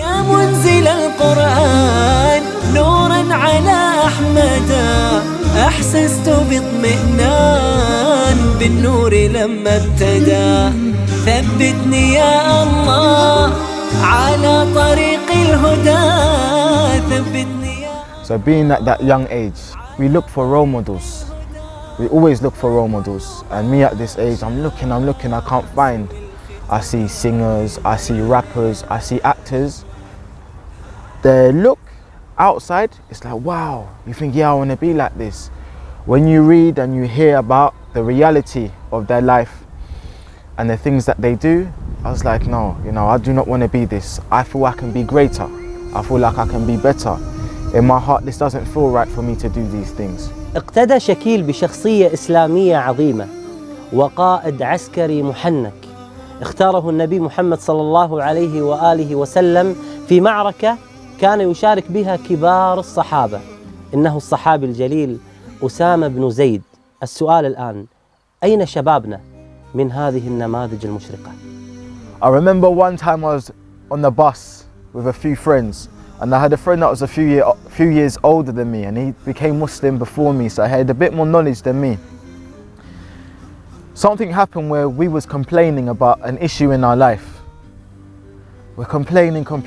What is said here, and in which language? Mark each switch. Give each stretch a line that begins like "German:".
Arabic: يا منزل القرآن نورا على أحمد أحسست باطمئنان بالنور لما ابتدى ثبتني يا الله على طريق الهدى ثبتني يا.
English: So being at that young age, we look for role models. We always look for role models. And me at this age, I'm looking, I can't find. I see singers, I see rappers, I see actors. They look outside, it's like, wow, you think, yeah, I want to be like this. When you read and you hear about the reality of their life and the things that they do, I was like, no, I do not want to be this. I feel I can be greater. I feel like I can be better. In my heart, this doesn't feel right for me to do these things.
Arabic: اقتدى شكيل بشخصية إسلامية عظيمة وقائد عسكري محنك اختاره النبي محمد صلى الله عليه وآله وسلم في معركة كان يشارك بها كبار الصحابة، إنه الصحابي الجليل أسامة بن زيد. السؤال الآن، أين شبابنا من هذه النماذج المشرقة؟
English: I remember one time I was on the bus with a few friends, and I had a friend that was a few years older than me, and he became Muslim before me, so I had a bit more knowledge than me. Something happened where we was complaining about an issue in our life. We're complaining.